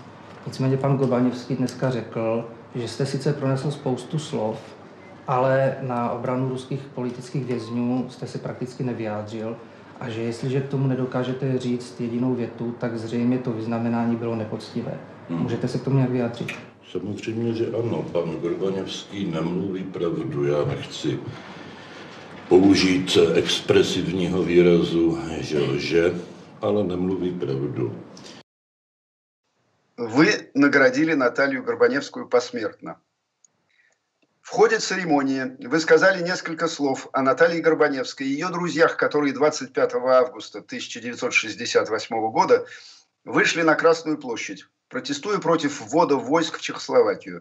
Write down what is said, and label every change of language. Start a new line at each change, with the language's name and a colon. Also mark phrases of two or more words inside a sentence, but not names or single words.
Czech: Nicméně pan Gorbaněvský dneska řekl, že jste sice pronesl spoustu slov, ale na obranu ruských politických vězňů jste se prakticky nevyjádřil a že jestliže k tomu nedokážete říct jedinou větu, tak zřejmě to vyznamenání bylo nepoctivé. Můžete se k tomu nějak vyjádřit? Samozřejmě, že ano. Pan Gorbaněvský nemluví pravdu. Já nechci použít expresivního výrazu, že lže, ale nemluví pravdu.
Russian: Вы наградили Наталью Горбаневскую посмертно. В ходе церемонии вы сказали несколько слов о Наталье Горбаневской и ее друзьях, которые 25 августа 1968 года вышли на Красную площадь, протестуя против ввода войск в Чехословакию.